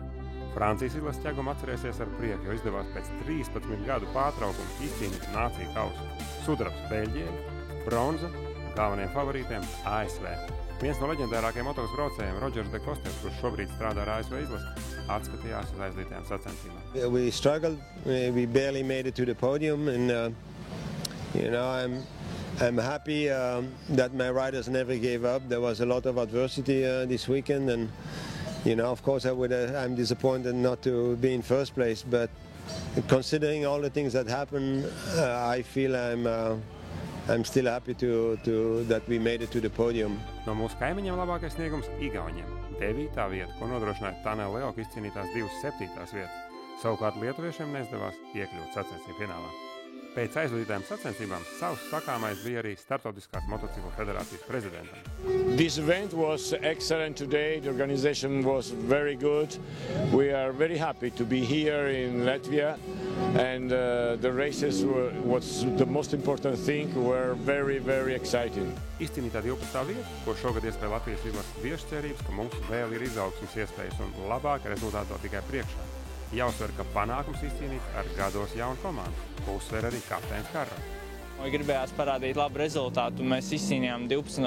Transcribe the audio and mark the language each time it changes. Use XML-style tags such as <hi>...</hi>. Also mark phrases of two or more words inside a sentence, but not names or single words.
<lv>Francijas izlases ķegumu atcerēsies ar prieku, jo izdevās pēc 13 gadu pārtraukuma izcīnīt nāciju kausu. Sudrabs Beļģijai, bronza galvenajiem favorītiem ASV. Viens no leģendārākajiem motokros braucējiem, Rodžers de Kosters, kurš šobrīd strādā ar ASV izlasi, atskatījās uz aizlītajām sacensībām.</lv> <en>We struggled. We barely made it to the podium, and I'm happy that my riders never gave up. There was a lot of adversity this weekend, and of course, I'm disappointed not to be in first place. But considering all the things that happened, I feel I'm still happy that we made it to the podium.</en> <lv>No mūsu kaimiņiem labākais sniegums Igauniem. 9. vieta, ko nodrošināja Tanel Leo, izcīnītās 7. vietas. Savukārt lietuviešiem neizdevās iekļūt sacensību finālā. Pēc aizvadītajām sacensībām savs sakāmais bija arī Startautiskās motociklu federācijas prezidentam.</lv> <en>This event was excellent today. The organization was very good. We are very happy to be here in Latvia, and the races was the most important thing. Were very, very exciting.</en> <lv>Izcīnītā 12. vieta, ko šogad iespēja Latvijas izlases biežas cerības, ka mums vēl ir izaugsmes iespējas un labāka rezultāti vēl tikai priekšā. Jāuzsver, ka panākums izcīnīts ar gados jaunu komandu, ko uzsver arī kapteinis Karro. Gribējās parādīt labu rezultātu, un mēs izcīnījām 12.</lv>